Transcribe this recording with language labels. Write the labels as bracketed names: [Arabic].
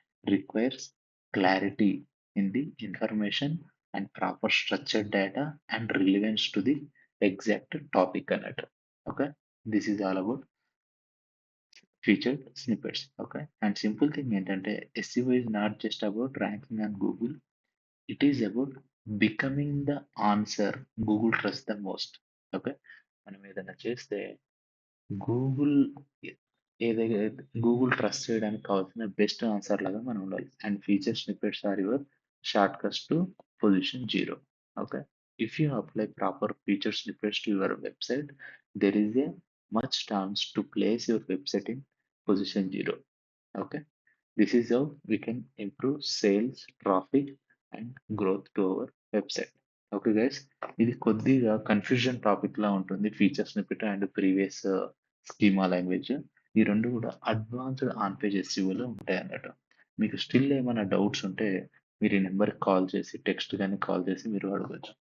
[English] requires clarity in the information and proper structured data and relevance to the exact topic [Telugu] అన్నట్టు. [English] Okay. This is all about featured snippets. Okay. And simple thing [Telugu] ఏంటంటే [English] SEO is not just about ranking on Google. It is about becoming the answer Google trusts the most. Okay. [Telugu] మనం ఏదైనా చేస్తే Google ఏదైతే Google trust చేయడానికి కావాల్సిన best answer లాగా మనం ఉండాలి. [English] And feature snippets are your shortcuts to position 0. Okay. If you apply proper feature snippets to your website, there is a much chance to place your website in position 0. Okay. This is how we can improve sales, traffic, and growth to our website. [Telugu] Okay guys, ఇది కొద్దిగా confusion topic లా ఉంటుంది. Feature snippet and previous schema language ఈ రెండు కూడా advanced on page ఎస్ఈఓలో ఉంటాయి అన్నట్టు. మీకు still ఏమైనా డౌట్స్ ఉంటే మీరు ఈ నెంబర్కి కాల్ చేసి టెక్స్ట్ కానీ కాల్ చేసి మీరు అడగచ్చు.